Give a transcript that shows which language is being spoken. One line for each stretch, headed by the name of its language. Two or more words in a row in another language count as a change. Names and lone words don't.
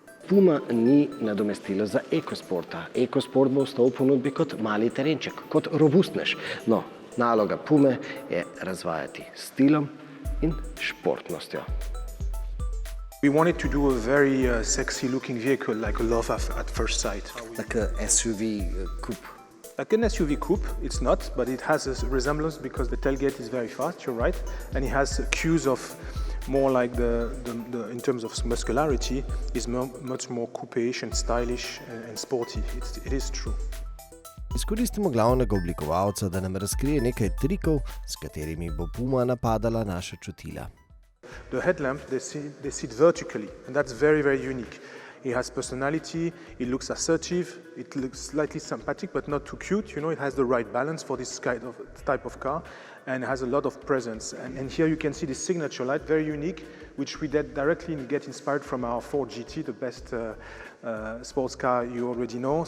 Slovenian: Puma ni nadomestilo za ekosporta. Ekosport bo ostal v ponudbi kot mali terenček, kot robustnež. No, naloga Pume je razvajati stilom in športnostjo.
English: We wanted to do a very sexy looking vehicle, like a love at first sight. Like a SUV coupe. Like an SUV coupe, it's not, but it has a resemblance because the tailgate is very fast, you're right, and it has cues of more like in terms of muscularity, is much more coupe-ish and stylish and sporty. It is true.
Slovenian: Izkoristimo glavnega oblikovalca, da nam razkrije nekaj trikov, s katerimi bo Puma napadala naša čutila.
English: The headlamp, they sit vertically, and that's very, very unique. It has personality, it looks assertive, it looks slightly sympathetic, but not too cute. You know, it has the right balance for this type of car, and has a lot of presence. And here you can see the signature light, very unique, which we did directly get inspired from our Ford GT, the best sports car you already know.